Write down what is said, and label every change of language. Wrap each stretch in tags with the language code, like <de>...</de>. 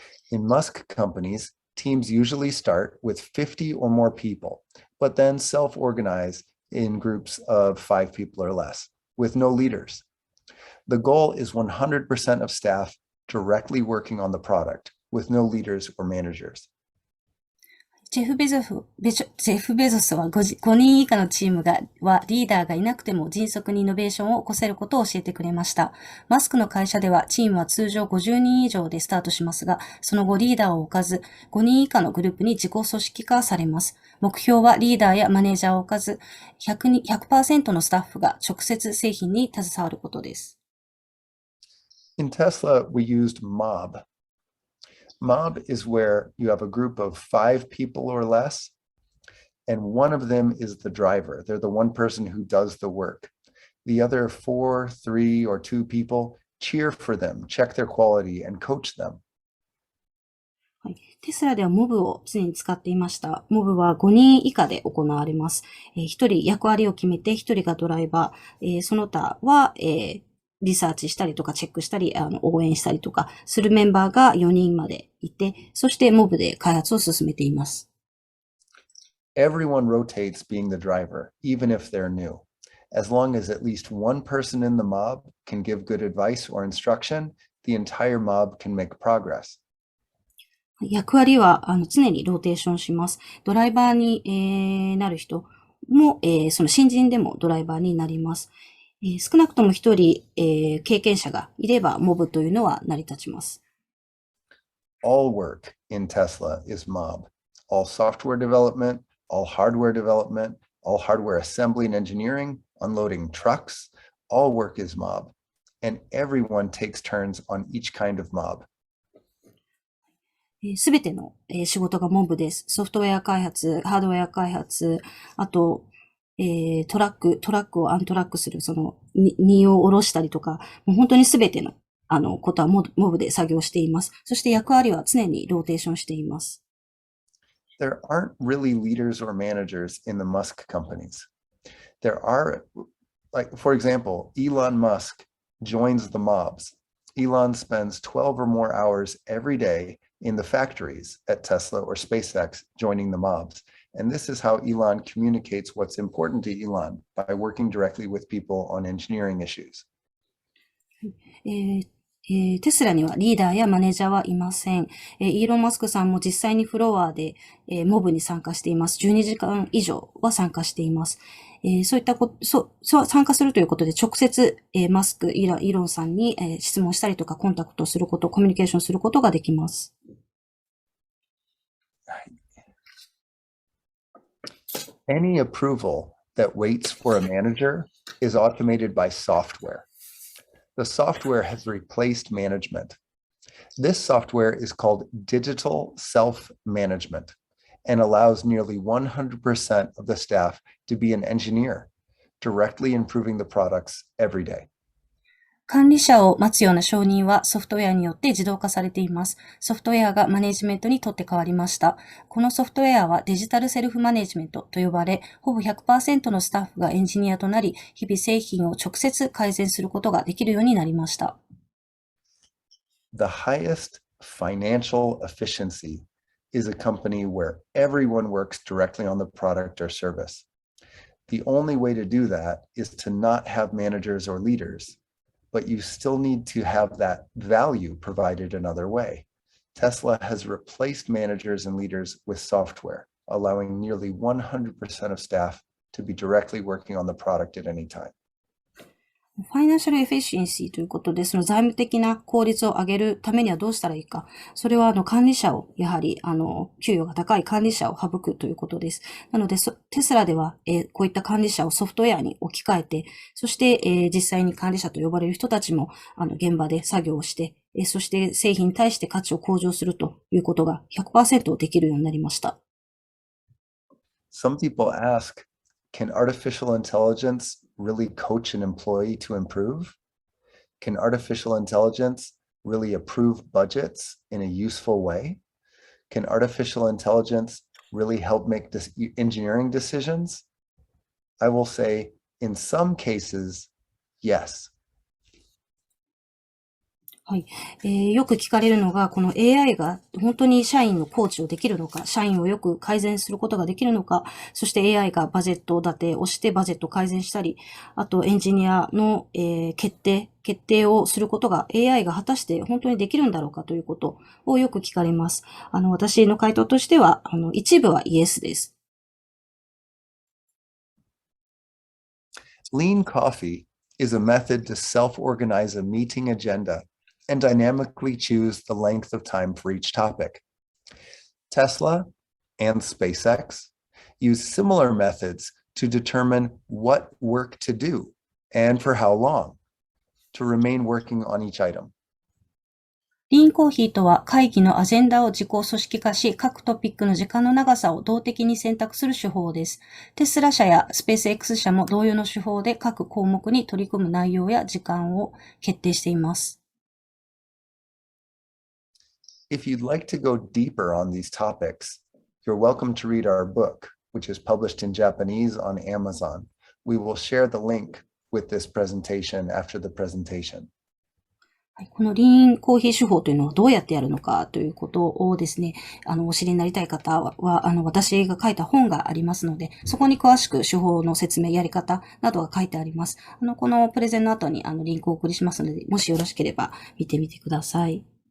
<en>In Musk companies, teams usually start with 50 or more people, but then self-organize in groups of 5 people or less, with no leaders. The goal is 100% of staff directly working on the product, with no leaders or managers.</en> <ja>ジェフ・ベゾスは5人以下のチームはリーダーがいなくても迅速にイノベーションを起こせることを教えてくれました。マスクの会社ではチームは通常50人以上でスタートしますが、その後リーダーを置かず、5人以下のグループに自己組織化されます。目標はリーダーやマネージャーを置かず、100% のスタッフが直接製品に携わることです。</ja> <en>In Tesla, we used Mob. Mob is where you have a group of 5 people or less, and one of them is the driver. They're the one person who does the work. The other 4, 3, or 2 people cheer for them, check their quality, and coach them.</en> <ja>はい。テスラではモブを常に使っていました。モブは5人以下で行われます。 1人役割を決めて1人がドライバー、その他は、リサーチしたりとかチェックしたり、応援したりとかするメンバーが4人までいて、そしてモブで開発を進めています。</ja> <en>Everyone rotates being the driver, even if they're new. As long as at least one person in the mob can give good advice or instruction, the entire mob can make progress.</en> <ja>役割は常にローテーションします。ドライバーに、なる人も、その新人でもドライバーになります。少なくとも一人、経験者がいれば、モブというのは成り立ちます。</ja> <en>All work in Tesla is mob. All software development, all hardware development, all hardware assembly and engineering, unloading trucks, all work is mob, and everyone takes turns on each kind of mob.</en> <ja>すべての仕事がモブです。ソフトウェア開発、ハードウェア開発、あと、トラックをアントラックする、荷を下ろしたりとか、もう本当にすべての、ことはモブで作業しています。そして役割は常にローテーションしています。</ja> <en>There aren't really leaders or managers in the Musk companies. There are, like, for example, Elon Musk joins the mobs. Elon spends 12 or more hours every day in the factories at Tesla or SpaceX joining the mobs. And this is how Elon communicates what's important to Elon by working directly with people on engineering issues.</en> <ja>テスラにはリーダーやマネージャーはいません。イーロン・マスクさんも実際にフロアで、モブに参加しています。 12時間以上は参加しています。そういった参加するということで直接、マスク、イーロンさんに、質問したりとかコンタクトすること、コミュニケーションすることができます。</ja> <en>Any approval that waits for a manager is automated by software. The software has replaced management. This software is called digital self-management and allows nearly 100% of the staff to be an engineer, directly improving the products every day.</en> <ja>管理者を待つような承認はソフトウェアによって自動化されています。ソフトウェアがマネジメントにとって変わりました。このソフトウェアはデジタルセルフマネジメントと呼ばれ、ほぼ 100% のスタッフがエンジニアとなり、日々製品を直接改善することができるようになりました。</ja> <en>The highest financial efficiency is a company where everyone works directly on the product or service. The only way to do that is to not have managers or leaders.But you still need to have that value provided another way. Tesla has replaced managers and leaders with software, allowing nearly 100% of staff to be directly working on the product at any time.</en> <ja>ファイナンシャルエフィシエンシーということで、その財務的な効率を上げるためにはどうしたらいいか。それは管理者を、やはり給与が高い管理者を省くということです。なので、テスラでは、こういった管理者をソフトウェアに置き換えて、そして、実際に管理者と呼ばれる人たちも現場で作業をして、そして製品に対して価値を向上するということが 100% できるようになりました。</ja> <en>Some people ask, can artificial intelligence really coach an employee to improve? Can artificial intelligence really approve budgets in a useful way? Can artificial intelligence really help make engineering decisions? I will say, in some cases, yes.</en> <ja>はい。よく聞かれるのが、この AI が本当に社員のコーチをできるのか、社員をよく改善することができるのか、そして AI がバジェット立てをしてバジェットを改善したり、あとエンジニアの、決定をすることが AI が果たして本当にできるんだろうかということをよく聞かれます。私の回答としては、一部はイエスです。</ja> <en>Lean coffee is a method to self-organize a meeting agenda.and dynamically choose the length of time for each topic. Tesla and SpaceX use similar methods to determine what work to do and for how long to remain working on each item.</en> <ja>リーンコーヒーとは会議のアジェンダを自己組織化し、各トピックの時間の長さを動的に選択する手法です。テスラ社やスペース X 社も同様の手法で各項目に取り組む内容や時間を決定しています。</ja> <en>If you'd like to go deeper on these topics, you're welcome to read our book, which is published in Japanese on Amazon. We will share the link with this presentation after the presentation.</en> <ja>このリーンコーヒー手法というのはどうやってやるのかということをですね、お知りになりたい方は、私が書いた本がありますので、そこに詳しく手法の説明、やり方などが書いてあります。このプレゼンの後にリンクをお送りしますので、もしよろしければ見てみてください。</ja>